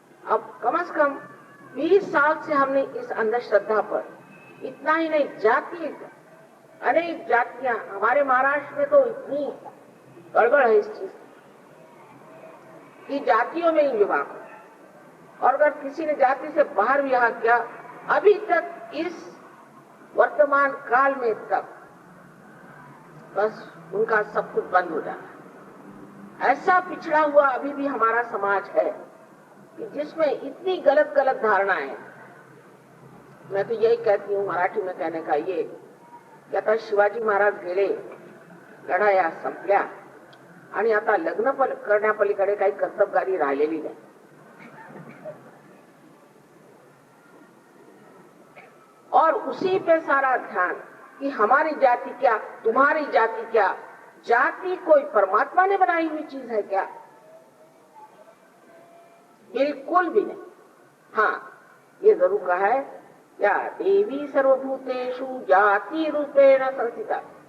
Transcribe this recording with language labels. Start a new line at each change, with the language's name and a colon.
Hindi: अब कम से कम 20 साल से हमने इस अंधश्रद्धा पर, इतना ही नहीं, जाति अनेक जातियां, हमारे महाराष्ट्र में तो इतनी गड़बड़ है इस चीज कि जातियों में ही विवाह हो, और अगर किसी ने जाति से बाहर विवाह किया, अभी तक इस वर्तमान काल में तक बस उनका सब कुछ बंद हो जाता है। ऐसा पिछड़ा हुआ अभी भी हमारा समाज है कि जिसमें इतनी गलत गलत धारणाएं। मैं तो यही कहती हूँ, मराठी में कहने का ये
Marathi: आता शिवाजी महाराज गेले, लढाया संपल्या आणि आता लग्न करण्यापलीकडे काही कर्तबगारी राहिलेली नाही।
Hindi: और उसी पे सारा ध्यान कि हमारी जाति क्या, तुम्हारी जाति क्या। जाति कोई परमात्मा ने बनाई हुई चीज है क्या? बिल्कुल भी नहीं। हाँ, ये जरूर कहा है,
Sanskrit: या देवी सर्वभूतेषु जाति रूपेण संस्थिता।